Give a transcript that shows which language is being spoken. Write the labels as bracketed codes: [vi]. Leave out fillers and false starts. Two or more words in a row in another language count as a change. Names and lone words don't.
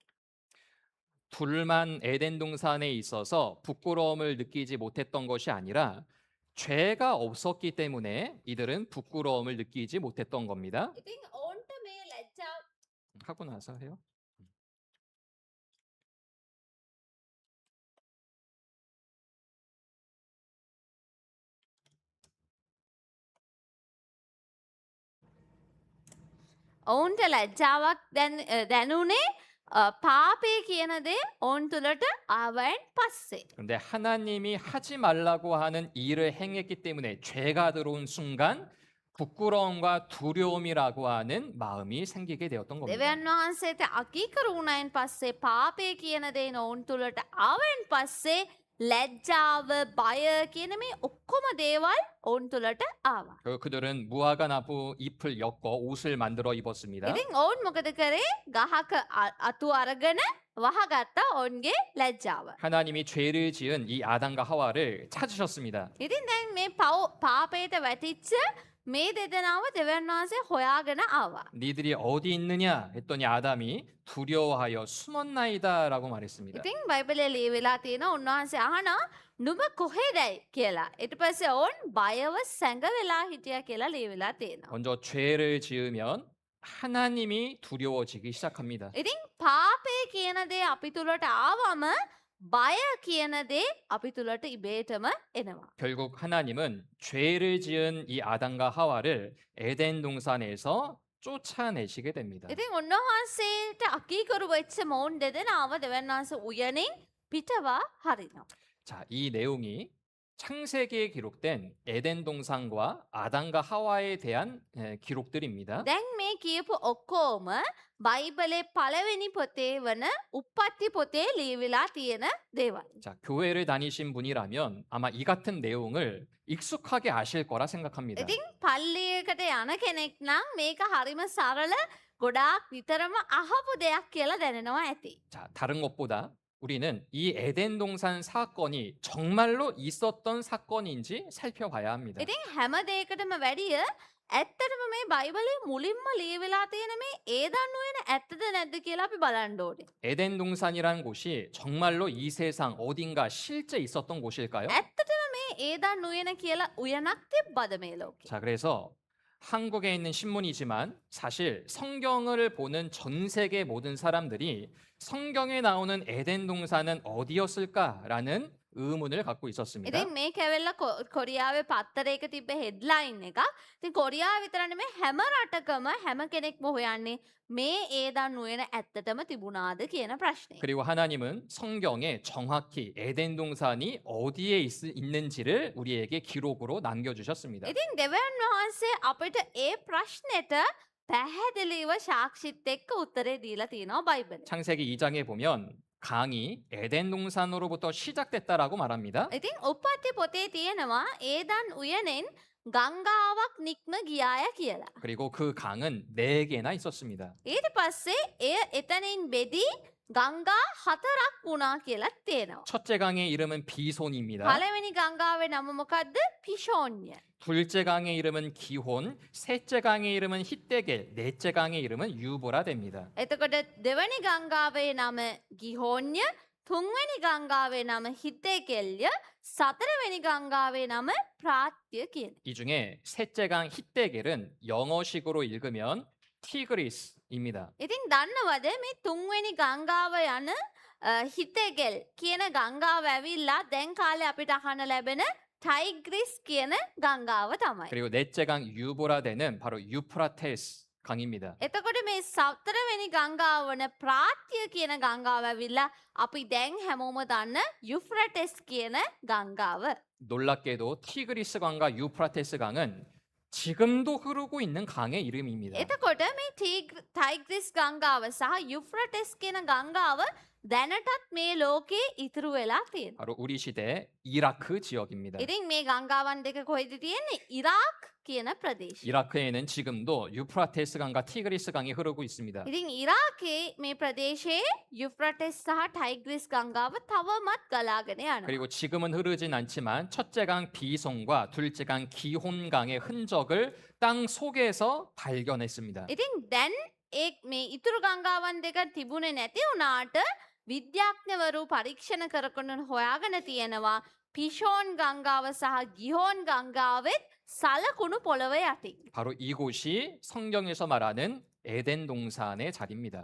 [ko] 둘만 에덴 동산에 있어서 부끄러움을 느끼지 못했던 것이 아니라 죄가 없었기 때문에 이들은 부끄러움을 느끼지 못했던 겁니다. [si] ඉතින් ඔවුන්ට මේ ලැජ්ජාව [ko] 하고 나서 해요. [si] ඔවුන්ට ලැජ්ජාවක් දැනුනේ පාපේ කියන දේ ඔවුන් තුළට ආවයින් පස්සේ. [ko] 그런데 하나님이 하지 말라고 하는 일을 행했기 때문에 죄가 들어온 순간 부끄러움과 두려움이라고 하는 마음이 생기게 되었던 겁니다. [si] දෙවියන් වහන්සේට අකීකරු වුණයින් පස්සේ පාපේ කියන දේ ඔවුන් තුළට ආවයින් පස්සේ ලැජ්ජාව බය කියන මේ ඔක්කොම දේවල් ඔවුන් තුළට ආවා. [ko] 그들은 무화과 나무 잎을 엮어 옷을 만들어 입었습니다. [si] ඉතින් ඔවුන් මොකද කරේ? ගහක අතු අරගෙන වහගත්ත ඔවුන්ගේ ලැජ්ජාව. [ko] 하나님이 죄를 지은 이 아담과 하와를 찾으셨습니다. [si] ඉතින් දැන් මේ පාපයට වැටිච්ච මේ දෙදෙනාව දෙවියන් වහන්සේ හොයාගෙන ආවා. [ko] 니들이 어디 있느냐 했더니 아담이 두려워하여 숨었나이다라고 말했습니다. [si] ඉතින් බයිබලයේ ලියවිලා තියෙන උන්වහන්සේ අහනවා නුඹ කොහෙදයි කියලා. ඊට පස්සේ ඔවුන් බයව සැඟවෙලා හිටියා කියලා ලියවිලා තියෙනවා. [ko] 먼저 죄를 지으면 하나님이 두려워지기 시작합니다. [si] ඉතින් පාපේ කියන දේ අපි තුලට ආවම බය කියන දේ අපි තුලට ඉබේටම එනවා. [ko] 결국 하나님은 죄를 지은 이 아담과 하와를 에덴 동산에서 쫓아내시게 됩니다. [si] ඉතින් උන්වහන්සේට අකීකරු වෙච්ච මොවුන් දෙදෙනාව දෙවියන් වහන්සේ උයනින් පිටවා හරිනවා. [ko] 자, 이 내용이 창세기에 기록된 에덴 동산과 아담과 하와에 대한 기록들입니다. [si] දැන් මේ කියපු ඔක්කොම බයිබලේ පළවෙනි පොතේ වන උප්පත්ති පොතේ ලියවිලා තියෙන දේවල්. [ko] 자, 교회를 다니신 분이라면 아마 이 같은 내용을 익숙하게 아실 거라 생각합니다. [si] ඉතින් පල්ලියකට යන කෙනෙක් නම් මේක හරිම සරල ගොඩාක් විතරම අහපු දෙයක් කියලා දැනෙනවා ඇති. [ko] 자, 다른 것보다 우리는 이 에덴 동산 사건이 정말로 있었던 사건인지 살펴봐야 합니다. [si] ඉතින් හැම දෙයකටම වැඩිය ඇත්තටම මේ බයිබලේ මුලින්ම ලියවිලා තියෙන මේ ඒදන් උයන ඇත්තද නැද්ද කියලා අපි බලන්න ඕනේ. [ko] 에덴 동산이라는 곳이 정말로 이 세상 어딘가 실제 있었던 곳일까요? [si] ඇත්තටම මේ ඒදන් උයන කියලා උයනක් තිබ්බද මේ ලෝකේ? [ko] 자, 그래서 한국에 있는 신문이지만 사실 성경을 보는 전 세계 모든 사람들이 성경에 나오는 에덴 동산은 어디였을까라는 의문을 갖고 있었습니다. [si] ඉතින් මේ කැවෙල්ල කොරියාවේ පත්තරයක තිබ්බ හෙඩ්ලයින් එක. ඉතින් කොරියාව විතර නෙමෙයි හැම රටකම හැම කෙනෙක්ම හොයන්නේ මේ ඒදන් උයන ඇත්තටම තිබුණාද කියන ප්‍රශ්නේ. [ko] 그리고 하나님은 성경에 정확히 에덴 동산이 어디에 있는지를 우리에게 기록으로 남겨주셨습니다. [si] ඉතින් දෙවියන් වහන්සේ අපිට ඒ ප්‍රශ්නෙට පැහැදිලිව සාක්ෂිත් එක්ක උත්තරේ දීලා තියෙනවා බයිබලේ. [ko] 창세기 2장에 보면 강이 에덴 동산으로부터 시작됐다라고 말합니다. [si] ඉතින් උප්පත්ති පොතේ තියෙනවා ඒදන් උයනෙන් ගංගාවක් නික්ම ගියාය කියලා. [ko] 그리고 그 강은 4개나 있었습니다. [si] ඊට පස්සේ එය එතනින් බෙදී ගංගා 4ක් වුණා කියලා තියෙනවා. [ko] 첫째 강의 이름은 비손입니다. [si] පළවෙනි ගංගාවේ නම මොකද්ද? පිෂෝන්‍ය. [ko] 둘째 강의 이름은 기혼, 셋째 강의 이름은 히데겔, 넷째 강의 이름은 유보라 됩니다. [si] එතකොට දෙවැනි ගංගාවේ නම ගිහෝන්‍ය, තුන්වෙනි ගංගාවේ නම හිතේකෙල්ය, සතරවෙනි ගංගාවේ නම ප්‍රාත්‍ය කියන. [ko] 이 중에 셋째 강 히데겔은 영어식으로 읽으면 티그리스입니다. [si] ඉතින් දන්නවද මේ තුන්වෙනි ගංගාව යන හිතේකෙල් කියන ගංගාව ඇවිල්ලා දැන් කාලේ අපිට අහන්න ලැබෙන ටයිග්‍රිස් කියන ගංගාව තමයි. [ko] 그리고 넷째 강 유보라 되는 바로 유프라테스 강입니다. [si] එතකොට මේ සතරවෙනි ගංගාව වන ප්‍රාත්‍ය කියන ගංගාව ඇවිල්ලා අපි දැන් හැමෝම දන්න යුෆ්‍රටස් කියන ගංගාව. [ko] 놀랍게도 티그리스 강과 유프라테스 강은 지금도 흐르고 있는 강의 이름입니다. [si] එතකොට මේ ටයිග්‍රිස් ගංගාව සහ යුෆ්‍රටස් කියන ගංගාව දැනටත් මේ ලෝකේ ඉතුරු වෙලා තියෙනවා. [ko] 바로 우리 시대 이라크 지역입니다. [si] ඉතින් මේ ගංගාවන් දෙක කොහෙද තියෙන්නේ? ඉරාක් කියන ප්‍රදේශය. [ko] 이라크에는 지금도 유프라테스 강과 티그리스 강이 흐르고 있습니다. [si] ඉතින් ඉරාකේ මේ ප්‍රදේශයේ යුෆ්‍රටස් සහ ටයිග්‍රිස් ගංගාව තවමත් ගලාගෙන යනවා. [ko] 그리고 지금은 흐르진 않지만 첫째 강 비송과 둘째 강 기혼 강의 흔적을 땅 속에서 발견했습니다. [si] ඉතින් දැන් මේ ඉතුරු ගංගාවන් දෙක තිබුණේ නැති වුණාට විද්‍යාඥවරු පරීක්ෂණ කරගෙන හොයාගෙන තියෙනවා පිෂෝන් ගංගාව සහ ගිහෝන් ගංගාවෙත් සලකුණු පොළව යටින්. [ko] 바로 이곳이 성경에서 말하는 에덴 동산의 자리입니다.